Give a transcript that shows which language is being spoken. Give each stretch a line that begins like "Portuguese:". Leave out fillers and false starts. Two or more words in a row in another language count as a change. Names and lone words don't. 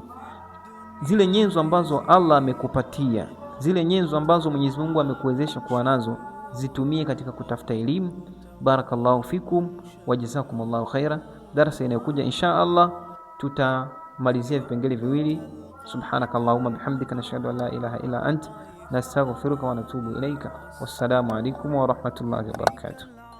Swahili: Zile nyenzo ambazo Allah amekupatia, zile nyenzo ambazo Mwenyezi Mungu amekuwezesha kuwa nazo, zitumie katika kutafuta elimu.
Arabic: بارك الله فيكم وجزاكم الله خيرا.
Swahili: Darasa inayokuja
Arabic: إن شاء الله
Swahili: tutamalizia vipengele viwili.
Arabic: سبحانك اللهم بحمدك نشهد أن لا إله إلا أنت نستغفرك ونتوب إليك. والسلام عليكم ورحمة الله وبركاته.